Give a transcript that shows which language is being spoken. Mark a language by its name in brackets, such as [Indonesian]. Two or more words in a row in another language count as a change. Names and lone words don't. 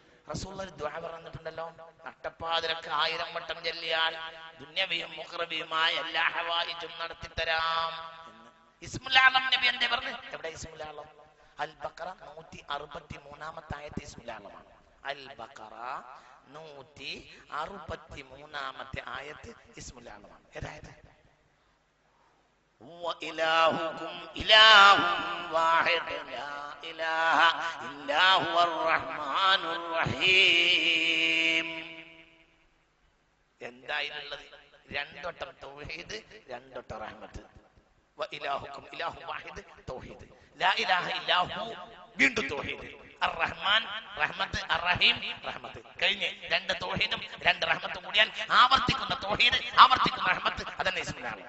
[Malayalam] റസൂലുള്ളാഹി ഒരു ദുആ പറഞ്ഞിട്ടുണ്ടല്ലോ, നട്ടപ്പാതിരക്ക് 1000 വട്ടം ചൊല്ലിയാൽ ദുന്യവിയും മുഖറബിയുമായ എല്ലാ ഹവായിജും നടത്തിത്തരാം എന്ന്. ഇസ്മുൽ ആലം നബി എന്തേ പറഞ്ഞു? എവിടെ ഇസ്മുൽ ആലം? അൽ ബഖറ 163-ാമത്തെ ആയത്ത് ഇസ്മുൽ ആലമാണ്. അൽ ബഖറ 163-ാമത്തെ ആയത്ത് ഇസ്മുൽ ആലമാണ്. ഏതായത്? [Arabic] وإلهكم إله واحد لا إله إلا هو الرحمن الرحيم. [Malayalam] എന്തായിരുന്നത്? 2 വട്ടം തൗഹീദ്, 2 വട്ടം റഹ്മത്ത്. [Arabic] وإلهكم إله واحد, [Malayalam] തൗഹീദ്. [Arabic] لا إله إلا هو, [Malayalam] വീണ്ടും തൗഹീദ്. [Arabic] الرحمن [Malayalam] റഹ്മത്ത്, [Arabic] الرحيم [Malayalam] റഹ്മത്ത്. കഴിഞ്ഞ് 2 തൗഹീദും 2 റഹ്മത്തും കൂടിയാൽ ആവർത്തിക്കുന്ന തൗഹീദ്, ആവർത്തിക്കുന്ന റഹ്മത്ത്, അതന്നെ ഇസ്മുൽ ആലം.